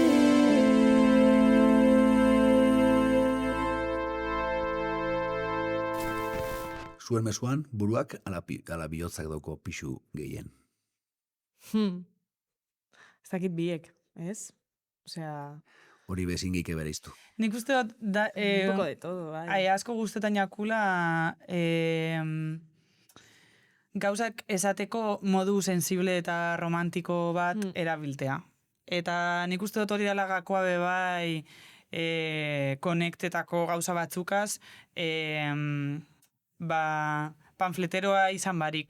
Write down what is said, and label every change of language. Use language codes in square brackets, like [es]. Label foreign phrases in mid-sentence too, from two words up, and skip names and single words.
[eu] Zuen mezuan, buruak ala bihotzak dauko pixu gehien. Ez dakit biek, ez? Osea, Hori bezin geike bereiztu. Nik uste dut, [es] un poco de todo, [eu] bai. asko gustetan jakula gauzak esateko modu sensible eta romantiko bat erabiltea. Eta nik uste dut hori dela gakoa be bai konektetako gauza batzukaz, panfleteroa izan barik.